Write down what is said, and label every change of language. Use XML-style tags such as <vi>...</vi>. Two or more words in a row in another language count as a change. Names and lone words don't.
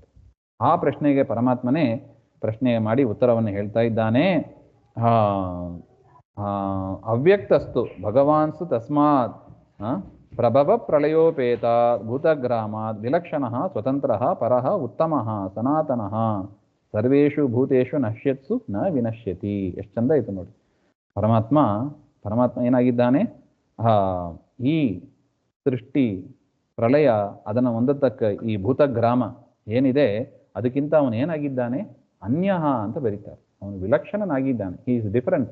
<kn>ಆ ಪ್ರಶ್ನೆಗೆ ಪರಮಾತ್ಮನೇ ಪ್ರಶ್ನೆ ಮಾಡಿ ಉತ್ತರವನ್ನು ಹೇಳ್ತಾ ಇದ್ದಾನೆ.</kn> <sa>ಅವ್ಯಕ್ತಸ್ತು ಭಗವಾನ್ಸು ತಸ್ಮಾತ್ ಪ್ರಭವ ಪ್ರಳಯೋಪೇತ ಭೂತಗ್ರಾಮಾತ್ ವಿಲಕ್ಷಣಃ ಸ್ವತಂತ್ರಃ ಪರಃ ಉತ್ತಮಃ ಸನಾತನಃ ಸರ್ವೇಷು ಭೂತೇಷು ನಶ್ಯತ್ಸು ನ ವಿನಶ್ಯತಿ.</sa> <kn>ಎಷ್ಟು ಚಂದ ಆಯಿತು ನೋಡಿ. ಪರಮಾತ್ಮ ಏನಾಗಿದ್ದಾನೆ? ಈ ಸೃಷ್ಟಿ ಪ್ರಳಯ ಅದನ್ನು ಹೊಂದತಕ್ಕ ಈ ಭೂತಗ್ರಾಮ ಏನಿದೆ ಅದಕ್ಕಿಂತ ಅವನು ಏನಾಗಿದ್ದಾನೆ? ಅನ್ಯಃ ಅಂತ ಬರೀತಾರೆ. ಅವನು ವಿಲಕ್ಷಣನಾಗಿದ್ದಾನೆ.</kn> <en>he is different.</en>